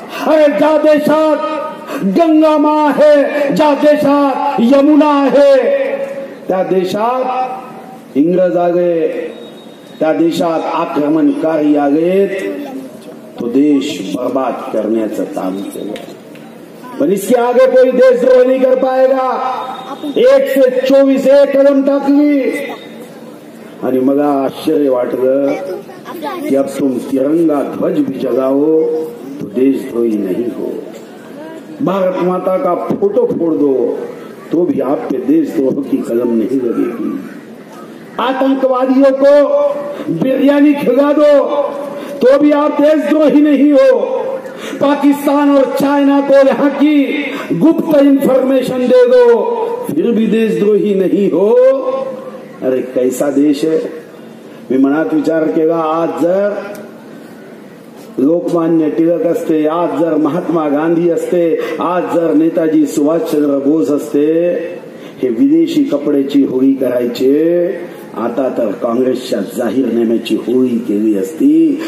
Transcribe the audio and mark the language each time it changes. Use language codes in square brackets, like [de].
[mr] अरे ज्या देशात गंगा माँ आहे, ज्या देशात यमुना आहे, त्या देशात इंग्रज आले, त्या देशात आक्रमणकारी आले, तो देश बर्बाद करण्याचं काम केलं. [hi] पण इसके आगे कोई देशद्रोह नहीं कर पाएगा. 124A कलम टाकली आणि मला आश्चर्य वाटलं कि अब तुम तिरंगा ध्वज भी जगाओ तो देशद्रोही नहीं हो. भारत माता का फोटो फोड़ दो तो भी आप पे देशद्रोह की कलम नहीं लगेगी. आतंकवादियों को बिरयानी खिला दो तो भी आप देशद्रोही नहीं हो. पाकिस्तान और चाइना को यहाँ की गुप्त इंफॉर्मेशन दे दो फिर भी देशद्रोही नहीं हो. अरे कैसा देश है. [mr] मी मनात विचार केला, आज जर लोकमान्य टिळक असते, आज जर महात्मा गांधी असते, आज जर नेताजी सुभाषचंद्र बोस असते, हे विदेशी कपड्याची होळी करायचे. आता तर काँग्रेसच्या जाहीरनाम्याची होळी केली असती.